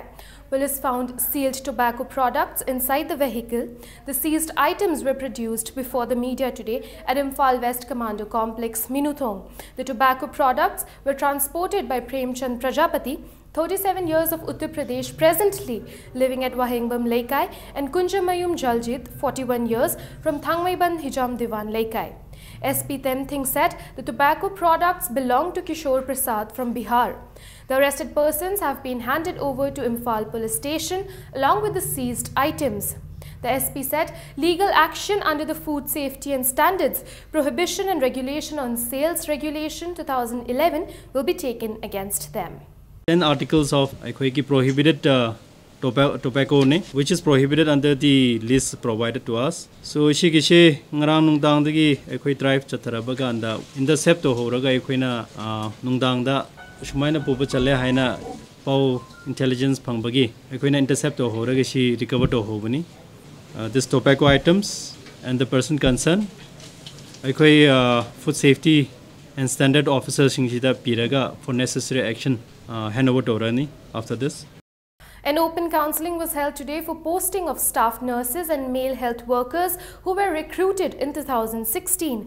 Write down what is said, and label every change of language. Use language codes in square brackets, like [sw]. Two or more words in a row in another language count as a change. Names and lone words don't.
[en] Police found sealed tobacco products inside the vehicle. The seized items were produced before the media today at Imphal West Commando Complex, Minuthong. The tobacco products were transported by Premchand Prajapati, 37 years of Uttar Pradesh, presently living at Wahingbam Laikai, and Kunjamayum Jaljit, 41 years, from Thangmaiban Hijam Diwan Laikai. SP Temthing said the tobacco products belong to Kishore Prasad from Bihar. The arrested persons have been handed over to Imphal Police Station along with the seized items. The SP said legal action under the Food Safety and Standards Prohibition and Regulation on Sales Regulation 2011 will be taken against them. 10 articles of prohibited tobacco which is prohibited under the list provided to us. [mni] So she ngarang nungdang dagi ekoi drive chatharabaga anda intercept to horaga ekoina nungdang da shumaina puba chale haina pau intelligence phangbagi ekoina intercept to horaga she recover to hobani [en] this tobacco items and the person concerned [mni] ekoi [en] food safety and standard officers [mni] singida piraga [en] for necessary action hand over to Rani after this. An open counselling was held today for posting of staff nurses and male health workers who were recruited in 2016.